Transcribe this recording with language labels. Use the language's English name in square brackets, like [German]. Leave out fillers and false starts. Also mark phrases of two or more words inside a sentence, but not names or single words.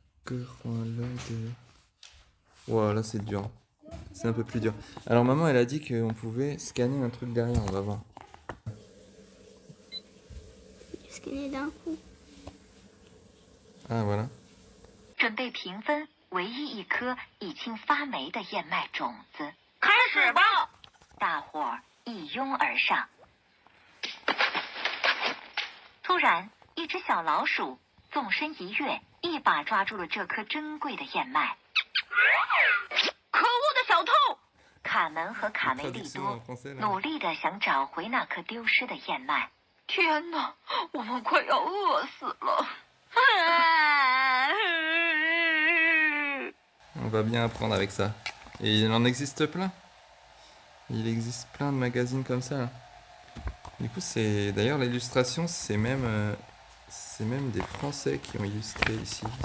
[French] Wow, là c'est dur. C'est un peu plus dur. Alors maman, elle a dit qu'on pouvait scanner un truc derrière, on va voir. Scanner d'un coup. Ah voilà. [Chinese] 准备评分唯一一颗已经发霉的燕麦种子。开始吧！大伙儿一拥而上。突然，一只小老鼠纵身一跃，一把抓住了这颗珍贵的燕麦。可恶的小偷！卡门和卡梅利多努力地想找回那颗丢失的燕麦。天哪，我们快要饿死了！ [French] On va bien apprendre avec ça. Et il en existe plein. Il existe plein de magazines comme ça. Là. Du coup, c'est d'ailleurs l'illustration, c'est même des Français qui ont illustré ici.